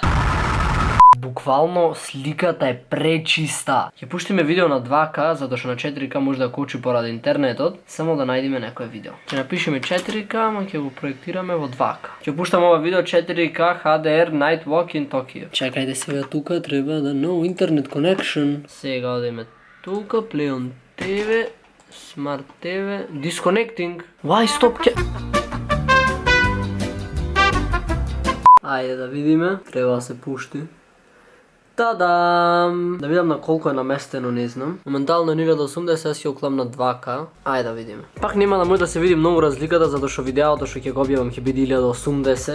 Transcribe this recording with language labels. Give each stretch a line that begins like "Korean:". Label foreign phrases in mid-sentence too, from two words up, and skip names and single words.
Macedonian: Буквално сликата е пречиста. Ќе пуштиме видео на 2K, затоа што на 4K може да кочи поради интернетот. Само да најдеме некое видео. Ќе напишеме 4K, ама ќе го проектираме во 2K. Ќе пуштам ова видео 4K HDR Night Walk in Tokyo. Чекајте сега тука, треба да
English: no internet connection.
Macedonian: Сега одиме тука,
English: play on TV, Smart TV, disconnecting. Why stop
Macedonian: Ајде да видиме, треба да се пушти. Тадам! Да видам на колко е наместено, не знам. Моментално е 1080, аз ќе оклам на 2K. Ајде да видиме. Пак нема да може да се види многу разликата, затоа што видеото што ќе го објавам ќе биде 1080.